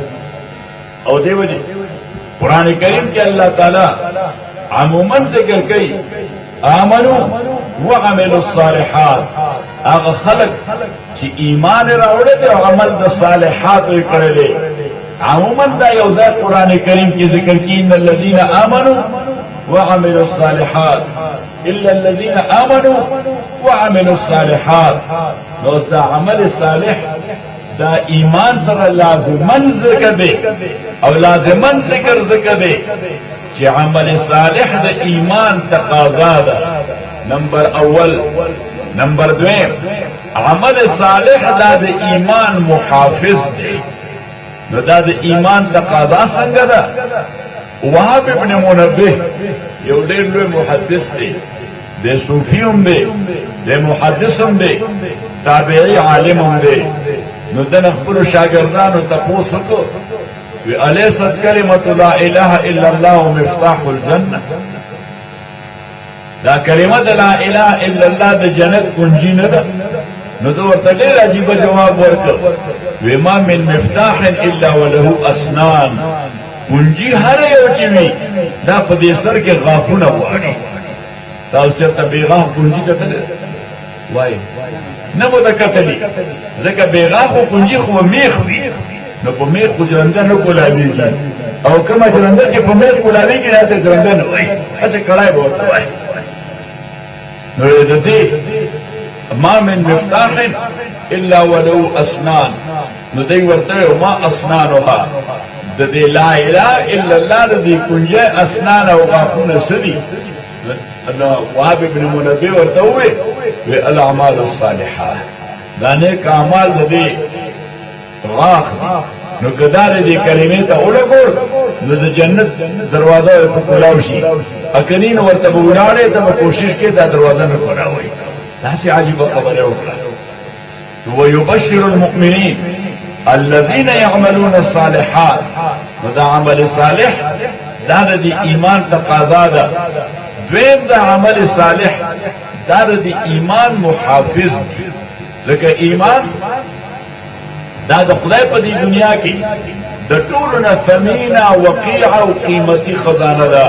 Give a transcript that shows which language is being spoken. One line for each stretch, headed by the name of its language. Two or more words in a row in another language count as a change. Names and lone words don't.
Pashto: او دې وجې قرآن کریم کې الله تعالی عموما ذکر کوي
Arabic: آمنو وعملوا الصالحات،
Pashto: هغه خلق چې ایمان راوړی دی او عمل د صالحاتو یې کړی دی. عموما دا یو ځای قرآن کریم کې ذکر کړي
Arabic: ان الذین آمنوا وعملوا الصالحات الا الذین آمنوا وعملوا الصالحات.
Pashto: نو دا عمل صالح دا ایمان سره لازمن ذکر دی او لازمن ذکر دی چې عمل صالح د ایمان تقاضا ده. نمبر اول. نمبر دویم، عمل صالح دا د ایمان محافظ دی. نو دا د ایمان تقاضا څنګه ده؟ وهب ابن منبه یو ډېر لوی محدث دی، د صوفي هم دی، د محدث هم دی، تابعي عالم هم دی. نو دنه خپلو شاګردانو تپوس وکړو، وی
Arabic: الیست کلمة لا اله الا الله مفتاح الجنه،
Pashto: دا کلمه د
Arabic: لا اله الا الله
Pashto: د جنت کنجی نه ده؟ نو ده ورته ډېر عجیبه جواب ورکړ، وی
Arabic: ما من مفتاح الا وله اسنان،
Pashto: کنجی هر یو چې وي دا په دې سر کې غاښونه غواړي. تاسو چېرته بېغاښ کنجي کتلی وایي؟ نه مو ده کتلي، ځکه بېغاښو کنجي خو به میخ وي، نو په میخ خو جرنده نه کولابېږي، او کومه جرنده چې په میخ کولابېږي دا ته جرنده نه وایي، هسې کړای به ورته وایي. نو د دې
Arabic: ما من مفتاح الا ولو اسنان،
Pashto: نو دی ورته
Arabic: ما اسنانها،
Pashto: د دې
Arabic: لا اله الا الله
Pashto: د دې کنجۍ اسنان او غاښونه څه دي؟ نو وهب ابن منبه ورته وویل وی
Arabic: الاعمال الصالحه،
Pashto: دا نیک اعمال د دې غاښ دي. نو که دا د دې کلمې ته ولګول نو د جنت دروازه په کولاو شي، اکني نو ورته به ولاړې ته به کوشش کې دا دروازه نه کولاوئ. داسې عجیبه خبره وکړه.
Arabic: ويبشر المؤمنين الذين يعملون الصالحات،
Pashto: نو دا عمل صالح دا د ایمان تقاضا ده. دویم دا عمل صالح دا د ایمان محافظ دی، ځکه ایمان دا د خدای په دې دنیا کې د ټولو نه ثمینه وقیعه او قیمتي خزانه ده.